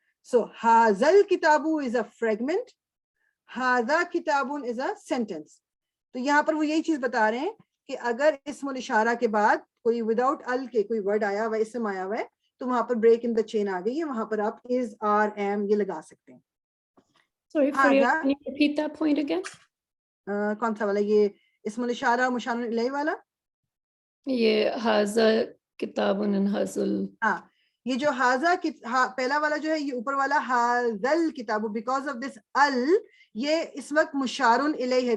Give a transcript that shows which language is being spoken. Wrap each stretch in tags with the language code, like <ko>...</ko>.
<en>So</en> <ar>ھذا الکتاب</ar> <en>is a fragment,</en> <ar>ھذا کتاب</ar> <en>is a sentence.</en> <ur>تو یہاں پر وہ یہی چیز بتا رہے ہیں کہ اگر اسم الاشارہ کے بعد کوئی وداؤٹ ال کے کوئی ورڈ آیا ہوا ہے, اسم آیا ہوا ہے, تو وہاں پر بریک ان دا چین آ گئی ہے, وہاں پر آپ is, are, am یہ لگا سکتے ہیں.</ur> <en>Sorry, Faria, can you repeat that point again?</en> <ur>کون سا والا, یہ اسم الاشارہ مشار الیہ والا؟ یہ</ur> <ar>ھذا کتاب حاصل.</ar> <ur>ہاں, یہ جو ہاذا پہلا والا جو ہے یہ اوپر والا</ur> <ar>ھذا الکتاب,</ar> <ur>بیکاز آف دس ال یہ اس وقت مشار الیہ ہے.</ur>